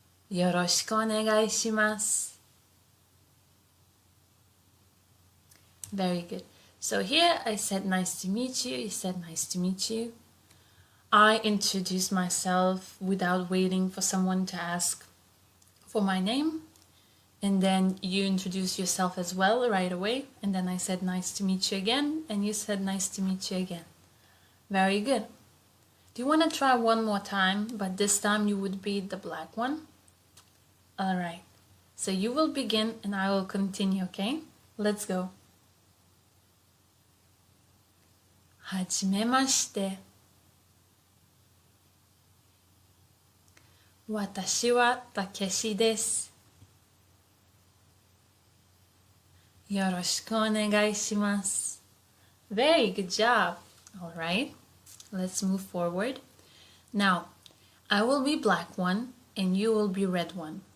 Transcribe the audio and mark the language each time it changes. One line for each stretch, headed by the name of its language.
Japanese: よろしくお願いします。
English: Very good. So here I said nice to meet you. You said nice to meet you. I introduced myself without waiting for someone to ask for my name. And then you introduced yourself as well right away. And then I said nice to meet you again. And you said nice to meet you again. Very good. Do you want to try one more time? But this time you would be the black one. Alright. So you will begin and I will continue, okay? Let's go.
Japanese: はじめまして。私はたけしです。よろしくお願いします。
English: Very good job. Alright. Let's move forward. Now, I will be black one and you will be red one.